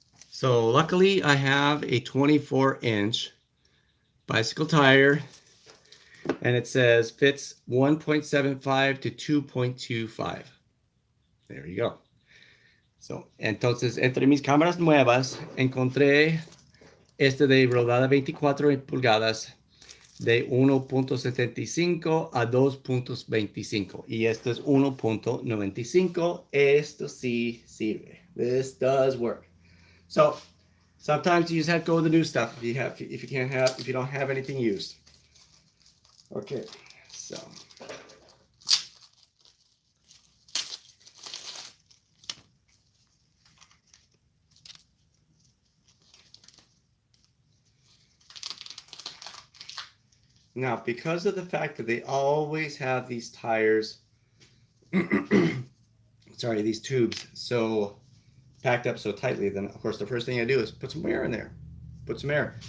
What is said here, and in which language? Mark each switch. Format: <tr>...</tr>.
<en>So luckily I have a 24-inch bicycle tire and it says fits 1.75 to 2.25. There you go.</en> <es>So, entonces entre mis cámaras nuevas encontré este de rodada 24 pulgadas de 1.75 a 2.25 y esto es 1.95. Esto sí sirve.</es> <en>This does work. So sometimes you just have to go with the new stuff if you don't have anything used. Okay, so now because of the fact that they always have these tires, sorry, these tubes so packed up so tightly, then of course the first thing I do is put some air in there. Put some air.</en>